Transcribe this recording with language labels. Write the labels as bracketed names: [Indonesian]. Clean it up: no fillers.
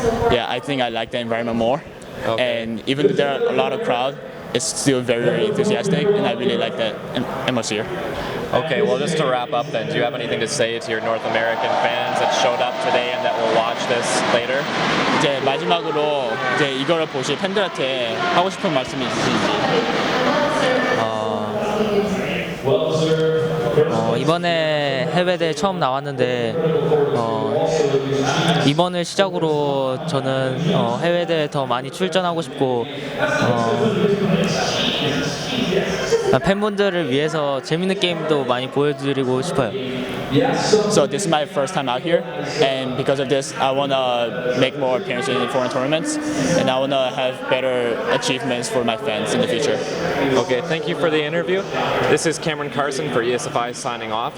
[English] Yeah, I think I like the environment more. Okay. And even though there are a lot of crowd, it's still very, very enthusiastic, and I really like that atmosphere. Okay, well, just to wrap up then, do you have anything to say to your North American fans that showed up today and that will watch this later? [Korean] 이제 마지막으로 이제 이거를 보실 팬들한테 하고 싶은 말씀이 있으신지? 이번에 해외대회 처음 나왔는데 이번을 시작으로 저는 해외대회 더 많이 출전하고 싶고 팬분들을 위해서 재밌는 게임도 많이 보여드리고 싶어요. [English] So this is my first time out here, and because of this, I want to make more appearances in foreign tournaments, and I want to have better achievements for my fans in the future. Okay, thank you for the interview. This is Cameron Carson for ESFI signing off.